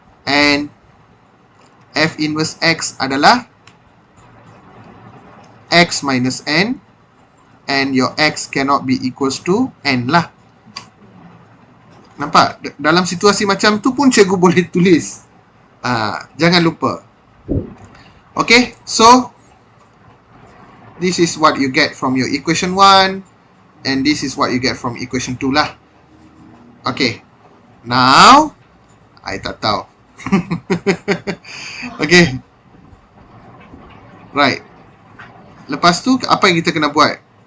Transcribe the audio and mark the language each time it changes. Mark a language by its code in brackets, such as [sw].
[en] And F inverse X [ms] adalah [en] X minus N and your x cannot be equals to n lah. [ms] Nampak? Dalam situasi macam tu pun cikgu boleh tulis. Jangan lupa. [en] Okay, so this is what you get from your equation 1 and this is what you get from equation 2 lah. Okay, now I [ms] tak tahu. [en] Okay, right. [ms] Lepas tu apa yang kita kena buat?